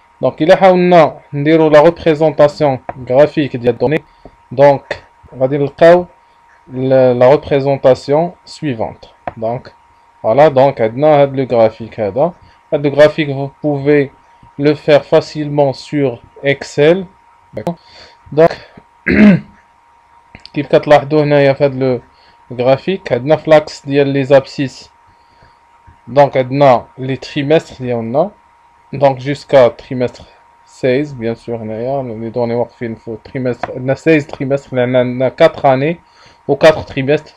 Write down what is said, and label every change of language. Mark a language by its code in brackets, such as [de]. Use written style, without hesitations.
[fr] Donc, il y a la représentation graphique des données. Donc, on va dire la représentation suivante. Donc, voilà, donc on a le graphique. Le graphique, vous pouvez le faire facilement sur Excel. [ar] Donc, كيف كتلاحظوا هنايا في هذا le graphique, عندنا في l'axe ديال les abscisses. [fr] Donc, عندنا les trimestres ديالنا. Donc, jusqu'à trimestre 16, bien sûr, les données [ar] واقفين في [fr] trimestre. On a 16 trimestres, on a 4 années ou 4 trimestres.